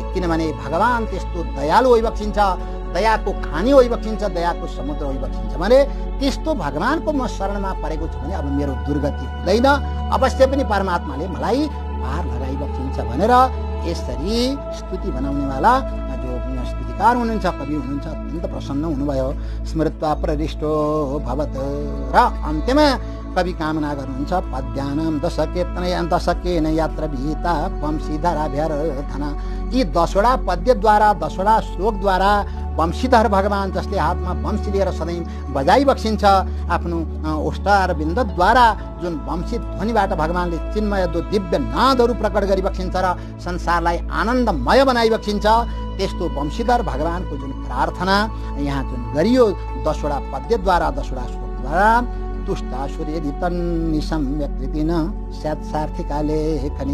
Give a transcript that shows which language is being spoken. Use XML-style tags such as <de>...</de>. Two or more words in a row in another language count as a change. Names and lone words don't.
<ne>किनभने भगवान त्यस्तो दयालु होइबक्सिन्छ, दयाको खानी होइबक्सिन्छ, दयाको समुद्र होइबक्सिन्छ भने त्यस्तो भगवानको म शरणमा परेको छु भने अब मेरो दुर्गति हुँदैन, अवश्य पनि परमात्माले मलाई पार लगाइबक्सिन्छ भनेर यसरी स्तुति बनाउनेवाला जो स्तुतिकार हुनुहुन्छ, कवि हुनुहुन्छ, अत्यन्त प्रसन्न हुनुभयो।</ne> <sa>स्मृत्वा प्ररिष्टो भवत्।</sa> <ne>र अन्त्यमा कवि कामना गर्नुहुन्छ</ne> <sa>पद्यानां दशकेन यात्र विहिता वंशीधराभ्यर्थना।</sa> <ne>यी 10वटा पद्यद्वारा, 10वटा श्लोकद्वारा वंशीधर भगवान जसले हातमा वंशी लिएर सधैँ बजाइबक्सिन्छ, आफ्नो ओष्ठार बिन्दद्वारा जुन वंशी ध्वनिबाट भगवानले चिन्मय जो दिव्य नादहरू प्रकट गरिबक्सिन्छ र संसारलाई आनन्दमय बनाइबक्सिन्छ, त्यस्तो वंशीधर भगवानको जुन प्रार्थना यहाँ जुन गरियो 10वटा पद्यद्वारा, 10वटा श्लोकद्वारा,</ne> <sa>तुष्टासुरेदितन्निसम्यकृतिन स्यात्सार्थिका लेखनी।</sa>